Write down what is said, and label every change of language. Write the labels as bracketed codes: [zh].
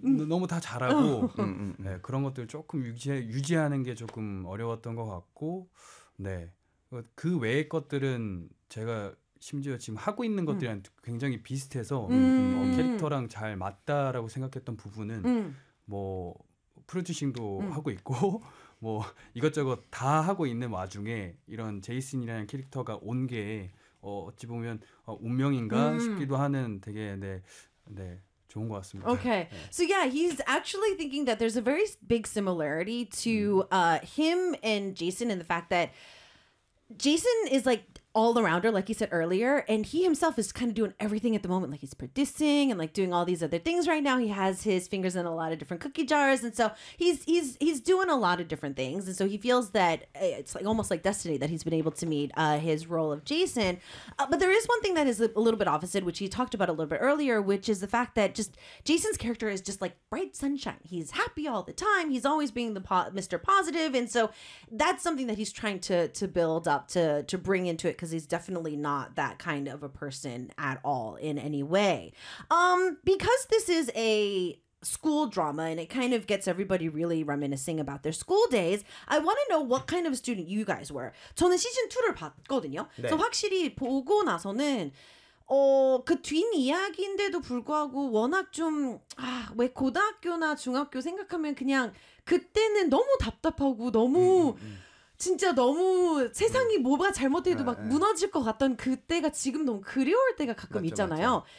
[ko] 네, 너무 다 잘하고 네, 그런 것들 조금 유지하는 게 조금 어려웠던 것 같고 네 그 외의 것들은 제가 심지어 지금 하고 있는 것들이랑 굉장히 비슷해서 캐릭터랑 잘 맞다라고 생각했던 부분은 뭐 프로듀싱도 하고 있고 뭐 이것저것 다 하고 있는 와중에 이런 제이슨이라는 캐릭터가 온 게 어찌 보면 운명인가 싶기도 하는 되게 네. 좋은 것 같습니다. [en] Okay. So yeah, he's actually thinking that there's a very big similarity to him and Jason in the fact that Jason is like all-arounder, like he said earlier, and he himself is kind of doing everything at the moment, like he's producing and like doing all these other things right now. He has his fingers in a lot of different cookie jars, and so he's doing a lot of different things, and so he feels that it's like almost like destiny that he's been able to meet his role of Jason. But there is one thing that is a little bit opposite, which he talked about a little bit earlier, which is the fact that just Jason's character is just like bright sunshine. He's happy all the time. He's always being the Mr. Positive, and so that's something that he's trying to build up to bring into it. Because he's definitely not that kind of a person at all in any way. Because this is a school drama and it kind of gets everybody really reminiscing about their school days, I want to know what kind of student you guys were. [ko] 저는 시즌 2를 봤거든요. 네. 그래서 확실히 보고 나서는 그 뒷이야기인데도 불구하고 워낙 좀 왜 고등학교나 중학교 생각하면 그냥 그때는 너무 답답하고 너무 진짜 너무 세상이 뭐가 잘못해도 막 무너질 것 같던 그때가 지금 너무 그리울 때가 가끔 맞죠, 있잖아요. 맞죠.